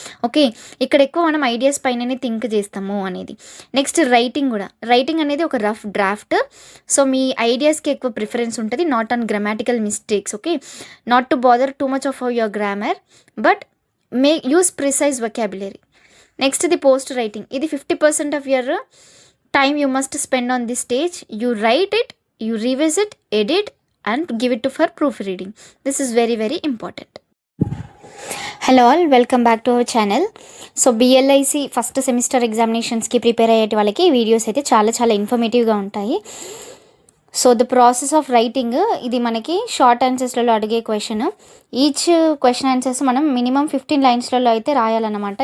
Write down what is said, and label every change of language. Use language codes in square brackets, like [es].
[te] Okay, ఇక్కడ ఎక్కువ మనం ఐడియాస్ పైననే థింక్ చేస్తాము అనేది. నెక్స్ట్ రైటింగ్ కూడా. రైటింగ్ అనేది ఒక రఫ్ డ్రాఫ్ట్. సో మీ ఐడియాస్కి ఎక్కువ ప్రిఫరెన్స్ ఉంటుంది, [en] Not on grammatical mistakes. Okay, not to bother too much of your grammar but use precise vocabulary. Next the post writing. [te] ఇది [en] 50% of your time you must spend on this stage. You write it, you revisit, edit and give it to for proofreading. This is very important. Hello all welcome back to our channel. [te] So BLIC first semester ఎగ్జామినేషన్స్కి prepare అయ్యే వాళ్ళకి ఈ videos అయితే చాలా ఇన్ఫర్మేటివ్గా ఉంటాయి. [en] so the process of writing [te] ఇది మనకి short ఆన్సర్స్లలో అడిగే question. Each question answers మనం మినిమం 15 లైన్స్లలో అయితే రాయాలన్నమాట.